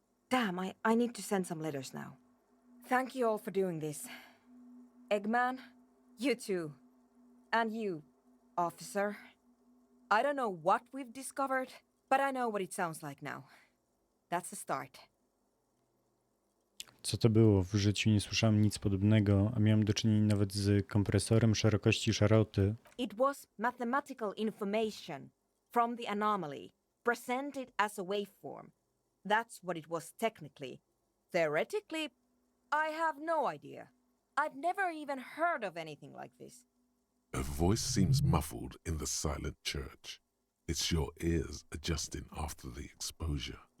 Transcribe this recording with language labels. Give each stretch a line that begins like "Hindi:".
English: Damn, I need to send some letters now. Thank you all for doing this. Eggman, you too. And you, officer. I don't know what we've discovered, but I know what it sounds like now. That's a start.
Polish: Co to było? W życiu nie słyszałem nic podobnego, a miałem do czynienia nawet z kompresorem szerokości szaroty.
English: It was mathematical information from the anomaly, presented as a waveform. That's what it was technically. Theoretically, I have no idea. I've never even heard of anything like this. A voice seems muffled in the silent church. It's your ears adjusting after the exposure.